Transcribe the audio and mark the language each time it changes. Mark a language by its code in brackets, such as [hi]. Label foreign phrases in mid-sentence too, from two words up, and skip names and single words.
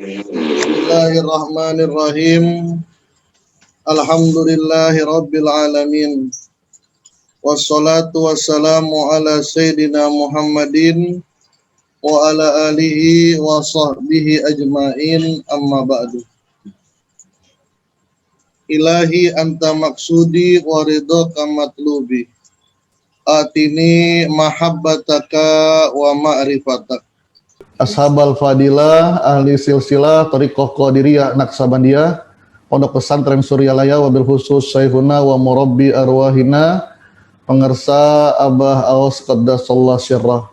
[ar] بسم الله الرحمن الرحيم الحمد لله رب العالمين. والصلاة والسلام على سيدنا محمد وعلى آله وصحبه أجمعين أما بعد. إلهي أنت مقصودي ورضاك مطلوبي. آتني محبتك ومعرفتك. أصحاب الفضيلة, [id] ahli silsilah Thariqah Qadiriyah Naksabandiyah, Pondok Pesantren Suryalaya, [ar] وبالخصوص شيخنا ومربي أرواحنا, [id] pengersa Abah Aos [ar] قدس الله سره.